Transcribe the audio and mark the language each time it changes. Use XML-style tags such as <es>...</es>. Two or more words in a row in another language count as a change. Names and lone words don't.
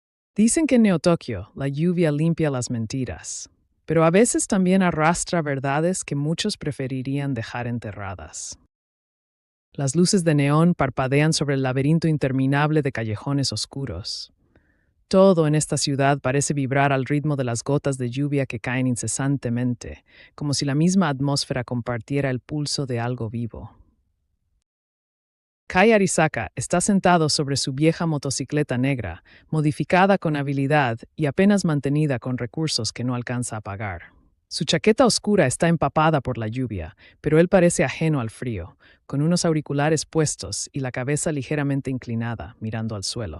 <es>Dicen que en Neotokio la lluvia limpia las mentiras, pero a veces también arrastra verdades que muchos preferirían dejar enterradas. Las luces de neón parpadean sobre el laberinto interminable de callejones oscuros. Todo en esta ciudad parece vibrar al ritmo de las gotas de lluvia que caen incesantemente, como si la misma atmósfera compartiera el pulso de algo vivo. Kai Arisaka está sentado sobre su vieja motocicleta negra, modificada con habilidad y apenas mantenida con recursos que no alcanza a pagar. Su chaqueta oscura está empapada por la lluvia, pero él parece ajeno al frío, con unos auriculares puestos y la cabeza ligeramente inclinada, mirando al suelo.</es>